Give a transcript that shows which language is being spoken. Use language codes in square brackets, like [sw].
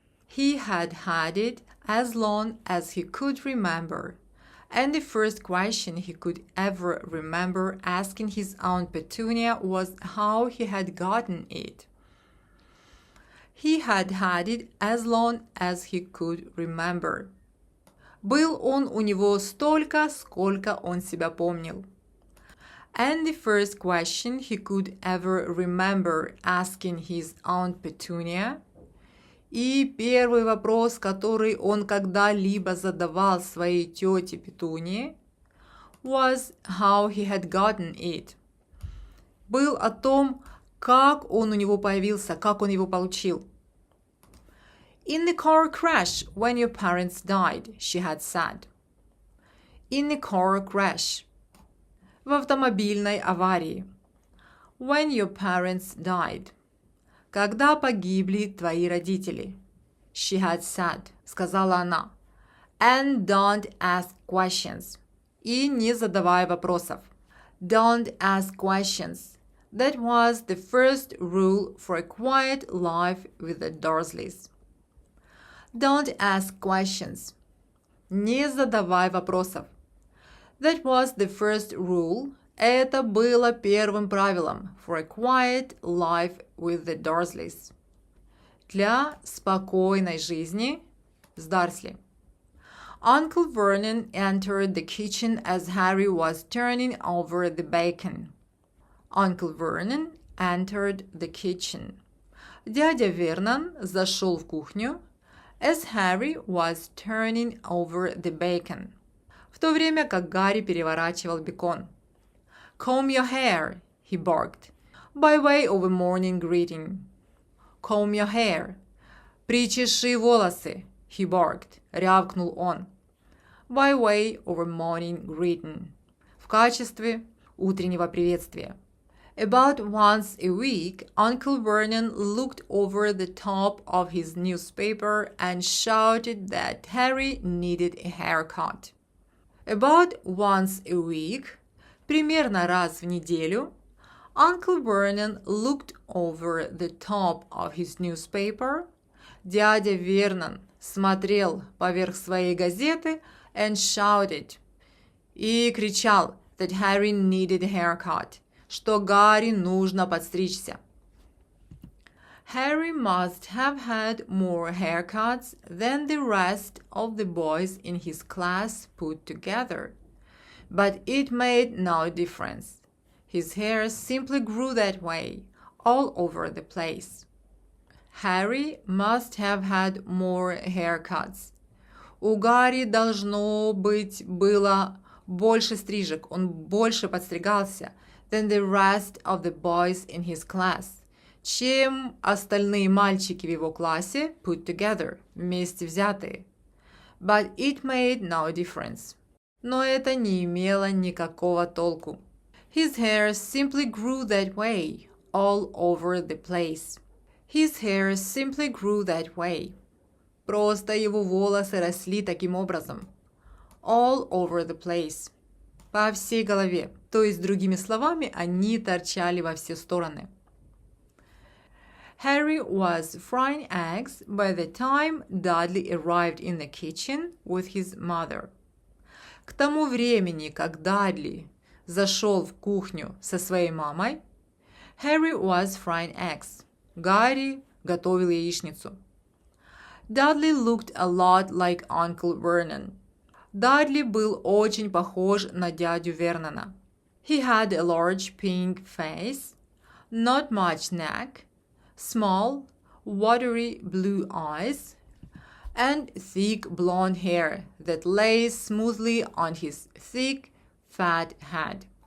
[en] He had had it as long as he could remember, and the first question he could ever remember asking his Aunt Petunia was how he had gotten it. He had had it as long as he could remember. [ru] Был он у него столько, сколько он себя помнил. [en] And the first question he could ever remember asking his Aunt Petunia, [ru] и первый вопрос, который он когда-либо задавал своей тете Петунии, [en] was how he had gotten it. [ru] Был о том, как он у него появился, как он его получил. [en] In the car crash when your parents died, she had said. In the car crash. [ru] в автомобильной аварии. [en] When your parents died. [ru] Когда погибли твои родители. [en] She had said. [ru] Сказала она. [en] And don't ask questions. [ru] И не задавай вопросов. [en] Don't ask questions. That was the first rule for a quiet life with the Dursleys. Don't ask questions. [ru] Не задавай вопросов. [en] That was the first rule. [ru] Это было первым правилом [en] for a quiet life with the Dursleys. [ru] Для спокойной жизни с Дарсли. [en] Uncle Vernon entered the kitchen as Harry was turning over the bacon. Uncle Vernon entered the kitchen. [ru] Дядя Вернон зашел в кухню [en] as Harry was turning over the bacon. [ru] В то время как Гарри переворачивал бекон. [en] Comb your hair, he barked, by way of a morning greeting. Comb your hair. [ru] Причеши волосы, [en] he barked, [ru] рявкнул он. [en] By way of a morning greeting. [ru] В качестве утреннего приветствия. [en] About once a week, Uncle Vernon looked over the top of his newspaper and shouted that Harry needed a haircut. About once a week, [ru] примерно раз в неделю, [en] Uncle Vernon looked over the top of his newspaper. [ru] Дядя Вернон смотрел поверх своей газеты [en] and shouted, [ru] и кричал [en] that Harry needed a haircut, [ru] что Гарри нужно подстричься. [en] Harry must have had more haircuts than the rest of the boys in his class put together. But it made no difference. His hair simply grew that way, all over the place. Harry must have had more haircuts. У Гарри должно быть было больше стрижек, он больше подстригался than the rest of the boys in his class, чем остальные мальчики в его классе put together, вместе взятые. But it made no difference. [ru] Но это не имело никакого толку. [en] His hair simply grew that way, all over the place. His hair simply grew that way. [ru] Просто его волосы росли таким образом. [en] All over the place. [ru] По всей голове. То есть, другими словами, они торчали во все стороны. [en] Harry was frying eggs by the time Dudley arrived in the kitchen with his mother. [ru] К тому времени, как Дадли зашел в кухню со своей мамой, [en] Harry was frying eggs. [ru] Гарри готовил яичницу. [en] Dudley looked a lot like Uncle Vernon. [ru] Дадли был очень похож на дядю Вернона. [en] He had a large pink face, not much neck, small, watery blue eyes, and thick blonde hair that lay smoothly on his thick, fat head.